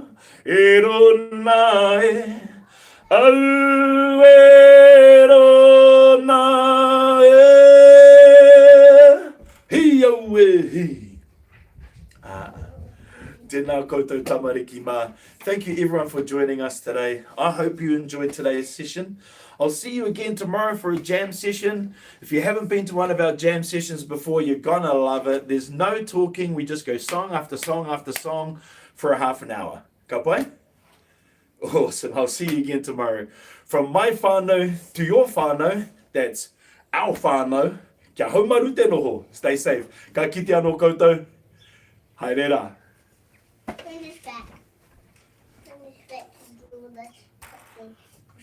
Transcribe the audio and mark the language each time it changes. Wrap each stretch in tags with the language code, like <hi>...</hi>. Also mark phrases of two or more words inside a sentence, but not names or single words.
<mi>E rona e. Au e rona e. Hi au e hi. Tēnā koutou tamariki mā.</mi> <en>Thank you everyone for joining us today. I hope you enjoyed today's session. I'll see you again tomorrow for a jam session. If you haven't been to one of our jam sessions before, you're gonna love it. There's no talking. We just go song after song after song for a half an hour.</en> <mi>Ka pai?</mi> <en>Awesome. I'll see you again tomorrow. From my whānau to your whānau, that's our whānau.</en> <mi>Kia haumaru te noho.</mi> <en>Stay safe.</en> <mi>Ka kite anō koutou. Haere rā.</mi> <en>Finish that. Finish that. Do this.</en>